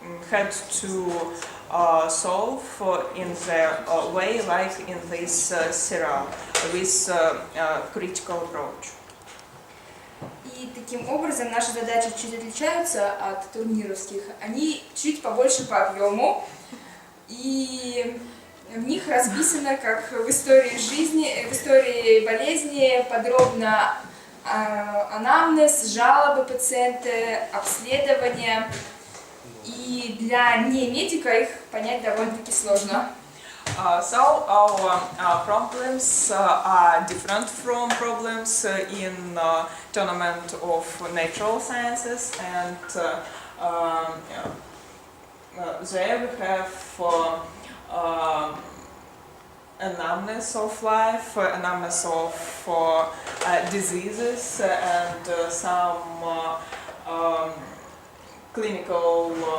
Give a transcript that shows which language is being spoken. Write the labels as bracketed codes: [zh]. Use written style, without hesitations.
[en] had to solve in the way like in this serial with critical approach. [ru] И таким образом наши задачи чуть отличаются от турнировских. Они чуть побольше по объему, и в них расписано, как в истории жизни, в истории болезни, подробно анамнез, жалобы пациента, обследования. И для не-медика их понять довольно-таки сложно. [en] So our problems are different from problems in tournament of natural sciences, and there we have anamnesis of life, anamnesis of diseases, and some clinical